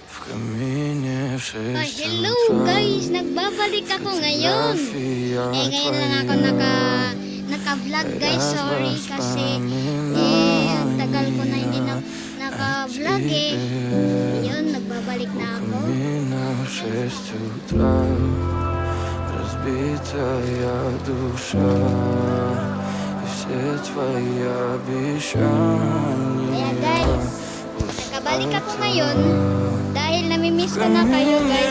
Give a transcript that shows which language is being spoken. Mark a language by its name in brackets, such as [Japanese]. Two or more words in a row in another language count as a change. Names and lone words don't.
[English] Hello guys! [Filipino] Nagbabalik ako ngayon. Ngayon lang ako naka-vlog guys. Sorry kasi ang tagal ko na hindi naka-vlog Yun, nagbabalik na ako. [Russian] Разбитая душа и все твои обещания. [Filipino] Kaya guys, nakabalik ako ngayon dahil namimiss ko na kayo guys.